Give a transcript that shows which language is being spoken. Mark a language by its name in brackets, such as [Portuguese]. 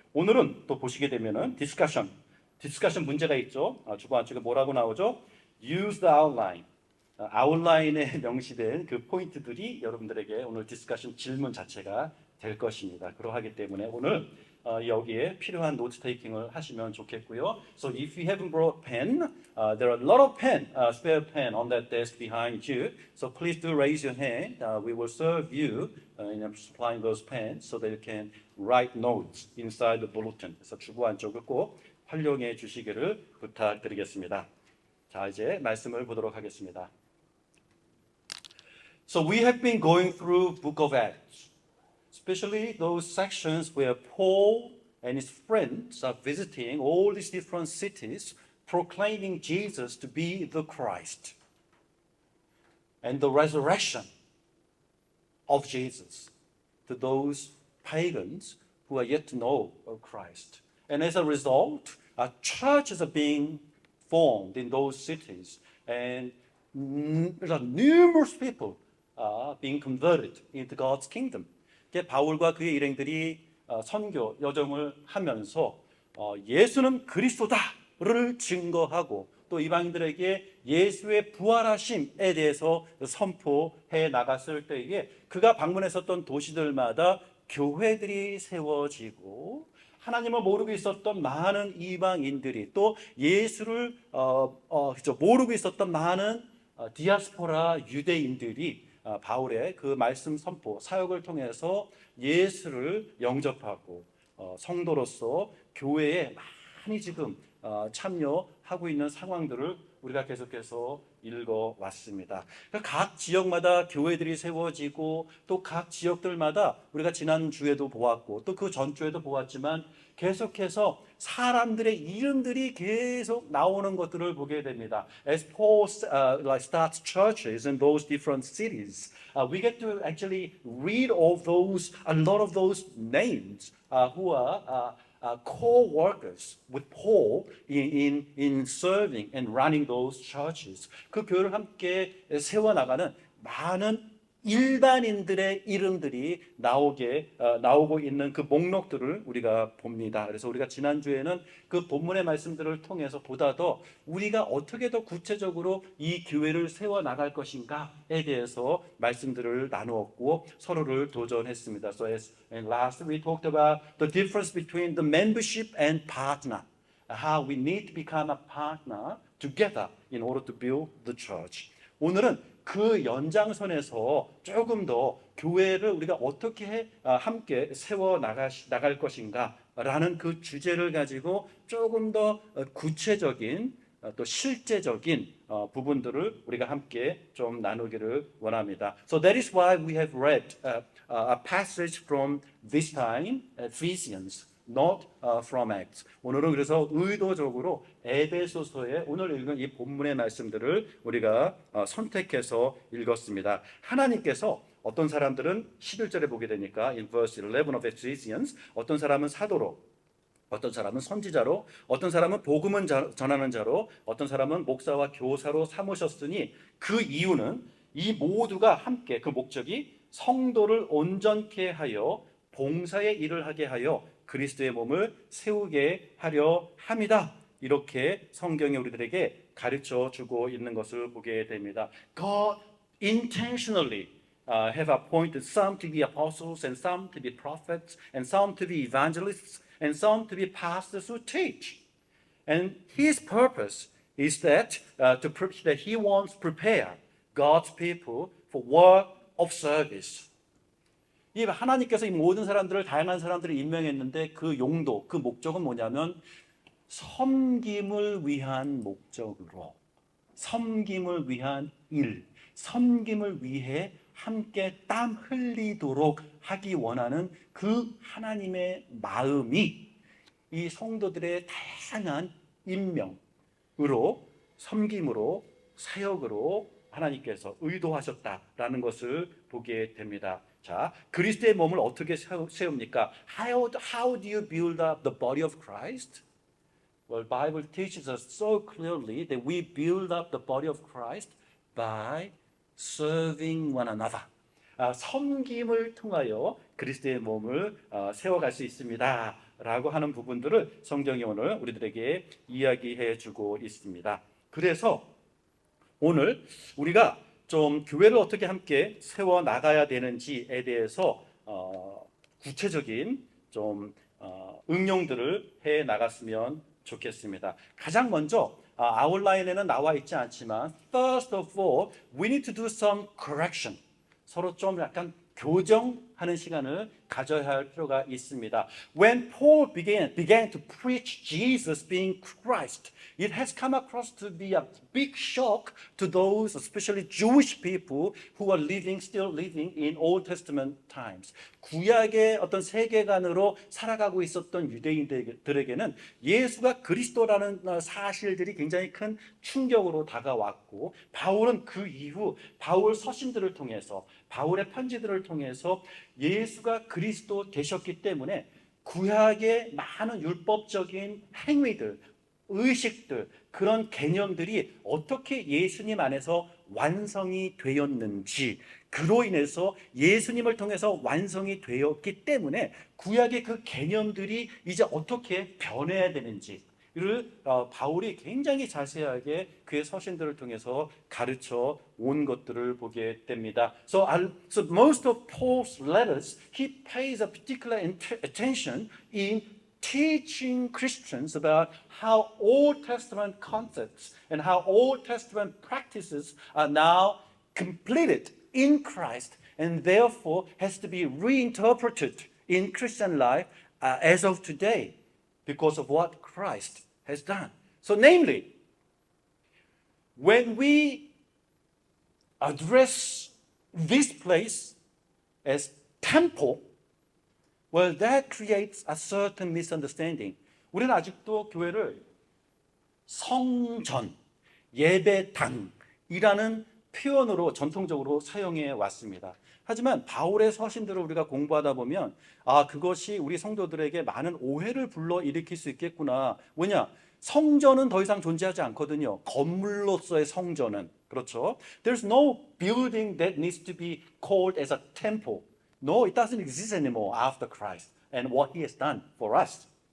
[Korean] 오늘은 또 보시게 되면은 디스커션 문제가 있죠. 주보 안쪽에 뭐라고 나오죠? [English] Use the outline. [Korean] 아웃라인에 명시된 그 포인트들이 여러분들에게 오늘 디스커션 질문 자체가 될 것입니다. 그러하기 때문에 오늘 여기에 필요한 노트 테이킹을 하시면 좋겠고요. [English] So if you haven't brought pen, there are a lot of spare pen on that desk behind you. So please do raise your hand. We will serve you in supplying those pens so that you can write notes inside the bulletin. [Korean] 그래서 주보 안쪽을 꼭 활용해 주시기를 부탁드리겠습니다. 자, 이제 말씀을 보도록 하겠습니다. [English] So we have been going through Book of Acts, especially those sections where Paul and his friends are visiting all these different cities, proclaiming Jesus to be the Christ and the resurrection of Jesus to those pagans who are yet to know of Christ. And as a result, churches are being formed in those cities, and numerous people are being converted into God's kingdom. [Korean] 바울과 그의 일행들이 선교 여정을 하면서 예수는 그리스도다를 증거하고 또 이방인들에게 예수의 부활하심에 대해서 선포해 나갔을 때에 그가 방문했었던 도시들마다 교회들이 세워지고 하나님을 모르고 있었던 많은 이방인들이 또 예수를 모르고 있었던 많은 디아스포라 유대인들이 바울의 그 말씀 선포 사역을 통해서 예수를 영접하고 성도로서 교회에 많이 지금 참여하고 있는 상황들을 우리가 계속해서 읽어왔습니다. 각 지역마다 교회들이 세워지고 또 각 지역들마다 우리가 지난 주에도 보았고 또 그 전주에도 보았지만 계속해서 사람들의 이름들이 계속 나오는 것들을 보게 됩니다. [English] As Paul starts churches in those different cities, we get to actually read of a lot of those names who are co-workers with Paul in serving and running those churches. [Korean] 그 교회를 함께 세워나가는 많은 일반인들의 이름들이 나오고 있는 그 목록들을 우리가 봅니다. 그래서 우리가 지난주에는 그 본문의 말씀들을 통해서 보다 더 우리가 어떻게 더 구체적으로 이 교회를 세워나갈 것인가에 대해서 말씀들을 나누었고 서로를 도전했습니다. [English] So and last we talked about the difference between the membership and partner. How we need to become a partner together in order to build the church. [Korean] 오늘은 그 연장선에서 조금 더 교회를 우리가 어떻게 함께 세워 나갈 것인가라는 그 주제를 가지고 조금 더 구체적인 또 실제적인 부분들을 우리가 함께 좀 나누기를 원합니다. [English] So that is why we have read a passage from this time, Ephesians. Not from Acts. [Korean] 오늘은 그래서 의도적으로 에베소서의 오늘 읽은 이 본문의 말씀들을 우리가 선택해서 읽었습니다. 하나님께서 어떤 사람들은 11절에 보게 되니까 [English] in verse 11 of Ephesians [Korean] 어떤 사람은 사도로 어떤 사람은 선지자로 어떤 사람은 복음을 전하는 자로 어떤 사람은 목사와 교사로 삼으셨으니 그 이유는 이 모두가 함께 그 목적이 성도를 온전케 하여 봉사의 일을 하게 하여 그리스도의 몸을 세우게 하려 함이다. 이렇게 성경이 우리들에게 가르쳐 주고 있는 것을 보게 됩니다. [English] God intentionally have appointed some to be apostles and some to be prophets and some to be evangelists and some to be pastors who teach. And his purpose is that he wants to prepare God's people for work of service. [Korean] 이 하나님께서 이 모든 사람들을 다양한 사람들을 임명했는데 그 용도, 그 목적은 뭐냐면 섬김을 위한 목적으로 섬김을 위한 일, 섬김을 위해 함께 땀 흘리도록 하기 원하는 그 하나님의 마음이 이 성도들의 다양한 임명으로 섬김으로 사역으로 하나님께서 의도하셨다라는 것을 보게 됩니다. 자, 그리스도의 몸을 어떻게 세웁니까? [English] How do you build up the body of Christ? Well, Bible teaches us so clearly that we build up the body of Christ by serving one another. [Korean] 섬김을 통하여 그리스도의 몸을 세워갈 수 있습니다. 라고 하는 부분들을 성경이 오늘 우리들에게 이야기해 주고 있습니다. 그래서 오늘 우리가 좀 교회를 어떻게 함께 세워 나가야 되는지에 대해서 구체적인 좀 응용들을 해 나갔으면 좋겠습니다. 가장 먼저 아웃라인에는 나와 있지 않지만 [English] first of all, we need to do some correction. [Korean] 서로 좀 약간 교정하는 시간을 가져야 할 필요가 있습니다. [English] When Paul began to preach Jesus being Christ, it has come across to be a big shock to those, especially Jewish people who are still living in Old Testament times. [Korean] 구약의 어떤 세계관으로 살아가고 있었던 유대인들에게는 예수가 그리스도라는 사실들이 굉장히 큰 충격으로 다가왔고, 바울은 그 이후 바울 서신들을 통해서 바울의 편지들을 통해서 예수가 그리스도 되셨기 때문에 구약의 많은 율법적인 행위들, 의식들, 그런 개념들이 어떻게 예수님 안에서 완성이 되었는지, 그로 인해서 예수님을 통해서 완성이 되었기 때문에 구약의 그 개념들이 이제 어떻게 변해야 되는지 를 바울이 굉장히 자세하게 그의 서신들을 통해서 가르쳐 온 것들을 보게 됩니다. [English] So most of Paul's letters, he pays a particular attention in teaching Christians about how Old Testament concepts and how Old Testament practices are now completed in Christ and therefore has to be reinterpreted in Christian life as of today because of what Christ has done. So namely, when we address this place as temple, well, that creates a certain misunderstanding. [Korean] 우리는 아직도 교회를 성전, 예배당이라는 표현으로 전통적으로 사용해 왔습니다. 하지만 바울의 서신들을 우리가 공부하다 보면 그것이 우리 성도들에게 많은 오해를 불러일으킬 수 있겠구나. 왜냐? 성전은 더 이상 존재하지 않거든요. 건물로서의 성전은. 그렇죠? [English] There's no building that needs to be called as a temple. No, it doesn't exist anymore after Christ and what he has done for us.